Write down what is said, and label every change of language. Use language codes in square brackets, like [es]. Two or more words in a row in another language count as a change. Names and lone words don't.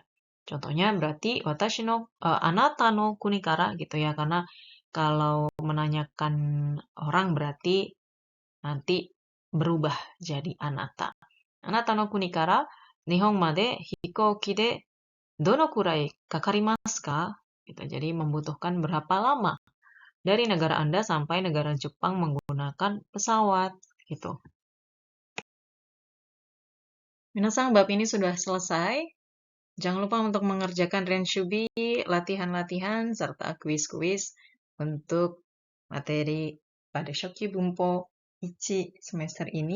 [id] Contohnya berarti [ja] 私の あなたの 国から [id] gitu ya, karena kalau menanyakan orang berarti nanti berubah jadi anata. [ja] あなたの国から日本まで飛行機でどのくらいかかりますか? [id] Gitu. Jadi membutuhkan berapa lama dari negara Anda sampai negara Jepang menggunakan pesawat gitu. Minasang, bab ini sudah selesai. Jangan lupa untuk mengerjakan Renshubi, latihan-latihan, serta kuis-kuis untuk materi pada Shoki Bumpo Ichi semester ini.